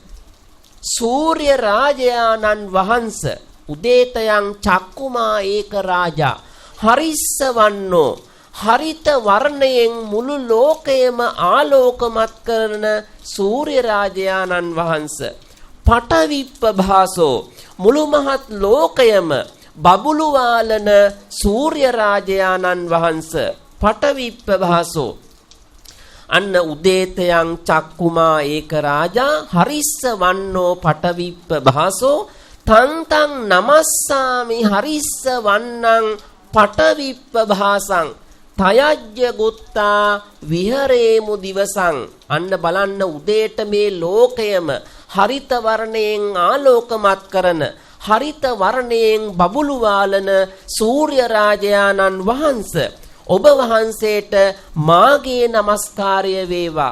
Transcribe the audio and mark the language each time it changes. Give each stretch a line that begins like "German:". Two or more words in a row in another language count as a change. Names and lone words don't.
Sinhala: සූර්ය රාජයාණන් වහන්සේ,
Pali: උදේතයන් චක්කුමා ඒක රාජා, හරිස්සවන්නෝ,
Sinhala: හරිත වර්ණයෙන් මුළු ලෝකයම ආලෝකමත් කරන සූර්ය රාජයාණන් වහන්සේ, පටවිප්පභාසෝ, මුළු මහත් ලෝකයම බබුළු වාලන සූර්ය රාජයාණන් වහන්සේ, පටවිප්පභාසෝ.
Pali: අන්න උදේතයන් චක්කුමා ඒක රාජා, හරිස්ස වන්නෝ පටවිප්පභාසෝ, තං තං නමස්සාමි හරිස්ස වන්නං පටවිප්පභාසං තයජ්ජ ගුත්තා විහරේමු දිවසං.
Sinhala: අන්න බලන්න උදේට මේ ලෝකයම හරිත වර්ණයෙන් ආලෝකමත් කරන, හරිත වර්ණයෙන් බබුළු වාලන සූර්ය රාජයාණන් වහන්සේ, ඔබ වහන්සේට මාගේ নমස්කාරය වේවා.